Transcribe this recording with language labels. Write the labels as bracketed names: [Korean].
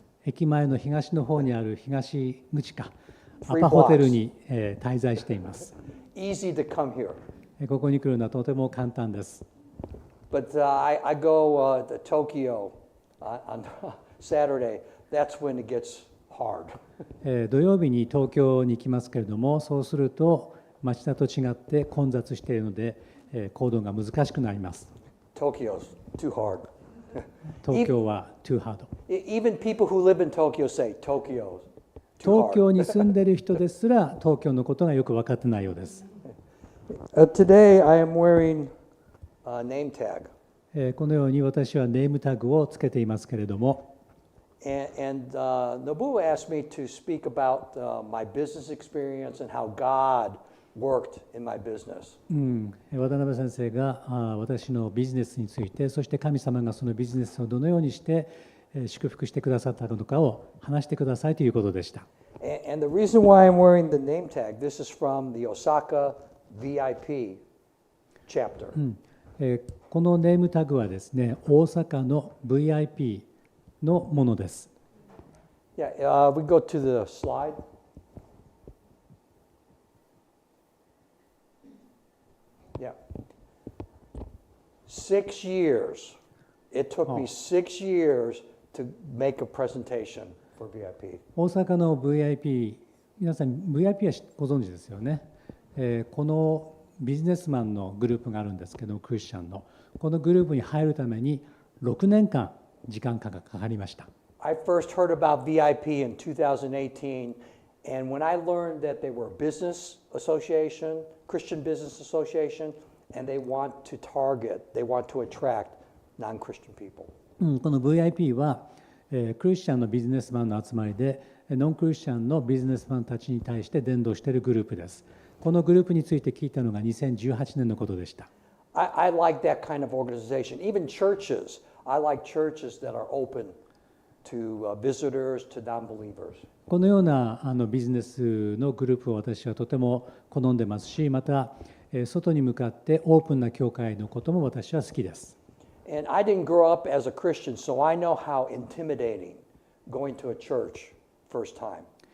[Japanese] 駅前の東の方にある東口か、アパホテルに、滞在しています。 [English] Easy to come here. [Japanese] ここに来るのはとても簡単です。 [English] But I go to Tokyo on Saturday. That's when it gets hard. [Japanese] 土曜日に東京に行きますけれども、そうすると町田と違って混雑しているので、行動が難しくなります。 [English] Tokyo's too hard. [Japanese] 東京は [English] too hard. Even people who live in Tokyo say Tokyo. [Japanese] 東京に住んでいる人ですら東京のことがよく分かってないようです。 [English] Today I am wearing a name tag. [Japanese] このように私はネームタグをつけていますけれども、 [English] And Nobuo asked me to speak about my business experience and how God worked in my business. [Japanese] 渡辺先生が私のビジネスについて、そして神様がそのビジネスをどのようにして祝福してくださったのかを話してくださいということでした。 [English] And the reason why I'm wearing the name tag, this is from the Osaka VIP chapter. [Japanese] このネームタグはですね、大阪の VIP のものです。 [English] Yeah, we go to the slide. Yeah. 6 years. It took me 6 years to make a presentation for VIP. [Japanese] 大阪の VIP 皆さん VIP はご存知ですよね。このビジネスマンのグループがあるんですけど、クリスチャンのこのグループに入るために6年間時間がかかりました。 [English] I first heard about VIP in 2018, and when I learned that they were a business association, Christian business association, and they want to attract non-Christian people. [Japanese] この VIP は、クリスチャンのビジネスマンの集まりで、ノンクリスチャンのビジネスマンたちに対して伝道しているグループです。このグループについて聞いたのが2018年のことでした。 [English] I like that kind of organization. Even churches, I like churches that are open to visitors, to non-believers. [Japanese] このようなビジネスのグループを私はとても好んでますし、また外に向かってオープンな教会のことも私は好きです。 [English] And I didn't grow up as a Christian, so I know how intimidating going to a church first time.